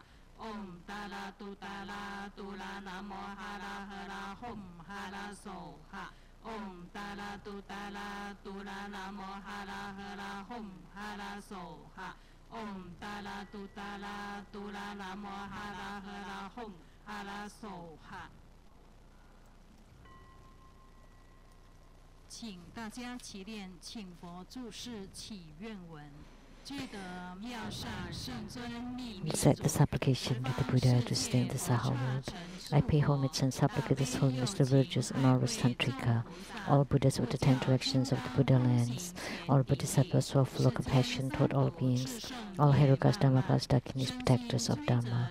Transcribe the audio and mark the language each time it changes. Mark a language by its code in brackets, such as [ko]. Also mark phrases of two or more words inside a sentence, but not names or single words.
[sa] Om Tara Tu Tara Tura Namo Hara Hara Hom Hara Soha. Om Tara Tu Tara Tura Namo Hara Hara Hom Hara Soha. Om Tara Tu Tara Tura Namo Hara Hara Hom Hara Soha。 [zh] 请大家齐念，请佛注释祈愿文。 [en] Recite the supplication to the Buddha to stay in the Saha world. I pay homage and supplicate His Holiness the Virtuous Honorable Tantrika, all Buddhas with the 10 directions of the Buddha lands, all Bodhisattvas who are full of compassion toward all beings, all Herukas, Dhammakas, Dakinis, protectors of Dharma.